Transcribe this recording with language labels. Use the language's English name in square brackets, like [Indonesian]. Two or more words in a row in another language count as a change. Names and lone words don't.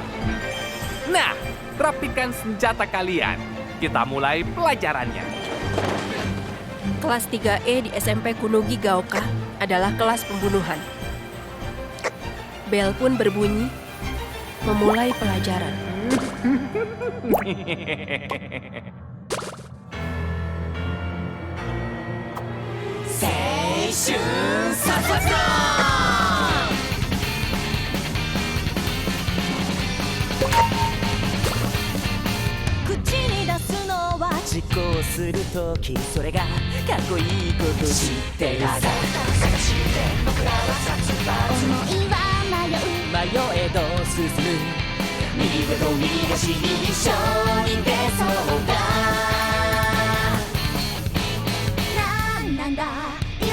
[Indonesian] Nah, rapikan senjata kalian. Kita mulai pelajarannya. Kelas 3E di SMP Kunogi Gaoka adalah kelas pembunuhan. Bel pun berbunyi, memulai pelajaran. Seishun Sasatra! [Japanese] 口に出すのは実行するときそれがかっこいいこと知ってるさ思いは迷えど進む右手と右足に一緒に出そうだなんだイ